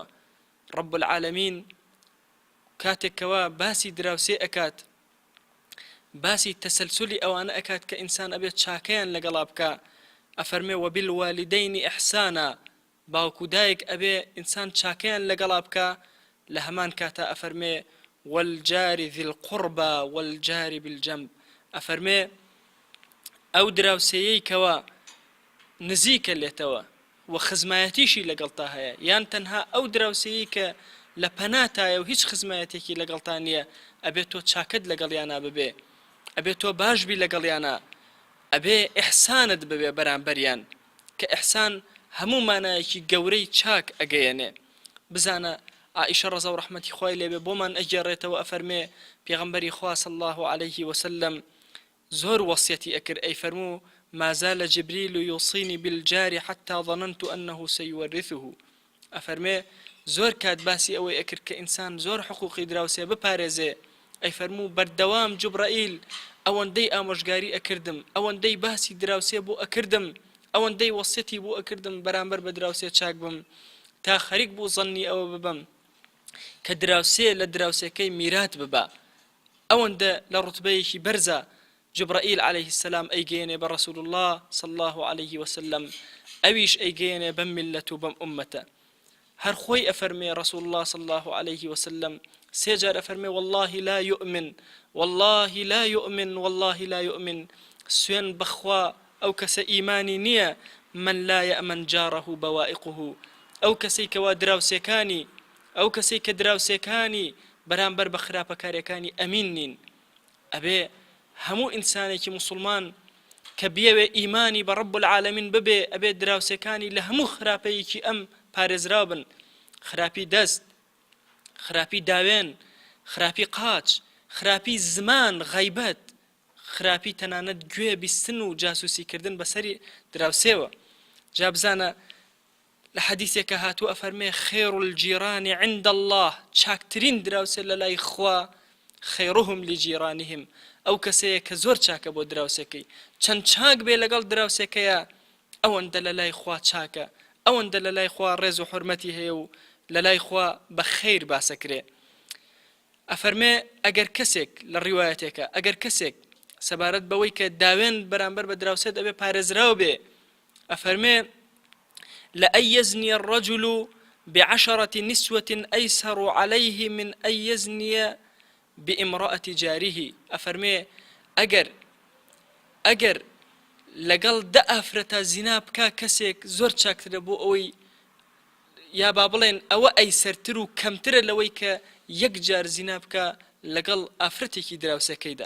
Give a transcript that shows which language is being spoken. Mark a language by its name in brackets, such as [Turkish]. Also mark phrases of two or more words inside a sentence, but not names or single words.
[Arabic] رب العالمین [Central Kurdish] کاتێکەوە باسی دراوسێ ئەکات، باسی تەسەلسولی ئەوانە ئەکات کە ئینسان ئەبێت چاکەیان لەگەڵا بکە، ئەفەرمێ [Arabic] وەبیلوالدەینی ئیحسانە، [Central Kurdish] باوکو دایک ئەبێ ئینسان چاکەیان لەگەڵا بکە، لە هەمان کاتە ئەفەرمێ [Arabic] والجار ذي القربى والجار بالجنب، [Central Kurdish] ئەفەرمێ ئەو دراوسەیەی کەوە نزیکە لێتەوە و خزمایەتیشی لەگەڵتا هەیە، یان تەنها ئەو دراوسەیەی کە لە پەناتایە و هیچ خزمایەتێکی لەگەڵتا نییە، ئەبێت تۆ چاکت لەگەڵیانە ببێ، ئەبێت تۆ باشبی لەگەڵیانە، ئەبێ ئیحسانت ببێ بەرامبەریان، کە ئیحسان هەموو مانایەکی گەورەی چاک ئەگەیەنێ. بزانە عائشە ڕەزا و ڕەحمەتی خوای لێبێ بۆمان ئەگێڕێتەوە، ئەفەرمێ پێغەمبەری خوا [Arabic] صلی الله عليه وسلم [Central Kurdish] زۆر وەصیەتی ئەکرد، ئەی فەرموو [Arabic] ما زال جبريل يوصيني بالجار حتى ظننت أنه سيورثه. [Central Kurdish] ئەفەرمێ زۆر کات باسی ئەوەی ئەکرد کە ئینسان زۆر حقوقی دراوسێ بپارێزێ، ئەی فەرموو بەردەوام جوبرائیل ئەوەندەی ئامۆژگاری ئەکردم، ئەوەندەی باسی دراوسێ بۆ ئەکردم، ئەوەندەی وەصیەتی بۆ ئەکردم بەرامبەر بە دراوسێ چاک بم، تا خەریک بوو زەنی ئەوە ببم کە دراوسێ لە دراوسەکەی میرات ببە. ئەوەندە لە ڕوتبەیەکی بەرزە جبرائیل [Arabic] عليه السلام [Central Kurdish] ئەیگەیەنێ بە [Arabic] رسول الله صلى الله عليه وسلم، [Central Kurdish] ئەویش ئەیگەیەنێ بەم میلەت و بەم ئومەتە. هەر خۆی ئەفەرمێ [Arabic] رسول الله صلى الله عليه وسلم [Central Kurdish] سێجار ئەفەرمێ [Arabic] والله لا يؤمن والله لا يؤمن والله لا يؤمن، [Central Kurdish] سوێن بەخوا ئەو کەسە ئیمانی نییە [Arabic] من لا يأمن جاره بوائقه، [Central Kurdish] ئەو کەسەی کەوا دراوسەکانی ئەو کەسەی کە دراوسەکانی بەرامبەر بە خراپەکاریەکانی ئەمین نین. ئەبێ هەموو ئینسانێکی مسلمان کە بیەوێ ئیمانی بە [Arabic] رب العالمین [Central Kurdish] ببێ، ئەبێ دراوسەکانی لە هەموو خراپەیەکی ئەم پارێزراو بن، خراپی دەست، خراپی داوێن، خراپی قاچ، خراپی زمان غەیبەت، خراپی تەنانەت گوێ بیستن و جاسوسیکردن بەسەری دراوسێوە. جا بزانە لە حەدیثێکە هاتووە ئەفەرمێ [Arabic] خێر الجیران عند الله، [Central Kurdish] چاکترین دراوسێ لە لای خوا [Arabic] خێرهم لجیرانهم، [Central Kurdish] ئەو کەسەیە کە زۆر چاکە بۆ دراوسەکەی، چەند چاک بێ لەگەڵ دراوسەکەیە ئەوەندە لە لای خوا چاکە، ئەوەندە لە لای خوا ڕێز و حورمەتی هەیە و لە لای خوا بە خەیر باسەکرێ. ئەفەرمێ ئەگەر کەسێک لە ڕیوایەتێکە ئەگەر کەسێک سەبارەت بەوەی کە داوێن بەرامبەر بە دراوسێت ئەبێ پارێزراو بێ، ئەفەرمێ [Arabic] لأن يزني الرجل بعشرة نسوة أيسر عليه من أن يزني بامرأة جاره. [Central Kurdish] ئەفەرمێ ئەگەر لەگەڵ دە ئافرەتە زینا بکا کەسێک زۆر چاکترە بۆ ئەوەی، یا با بڵێن ئەوە ئەیسەرتر و کەمترە لەوەی کە یەک جار زینا بکە لەگەڵ ئافرەتێکی دراوسەکەیدا.